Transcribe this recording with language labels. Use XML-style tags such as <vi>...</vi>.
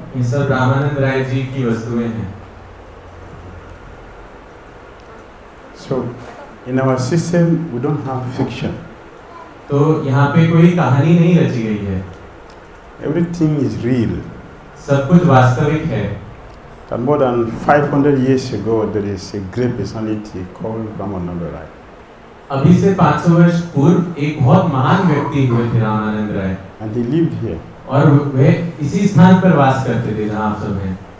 <hi>ये सब रामानंद राय जी की वस्तुएं हैं.</hi> <en>So in our system we don't have fiction.</en> <hi>तो यहाँ पे कोई कहानी नहीं रची गई है.</hi> <en>Everything is real.</en> <hi>सब कुछ वास्तविक है.</hi> <en>And more than 500 years ago there is a great personality called Ramananda Raya.</en> <hi>अभी से 500 वर्ष पूर्व एक बहुत महान व्यक्ति हुए थे रामानंद राय.</hi> <en>And he lived here.</en> <hi>और वे इसी स्थान पर वास करते थे जहाँ आप सब हैं.</hi>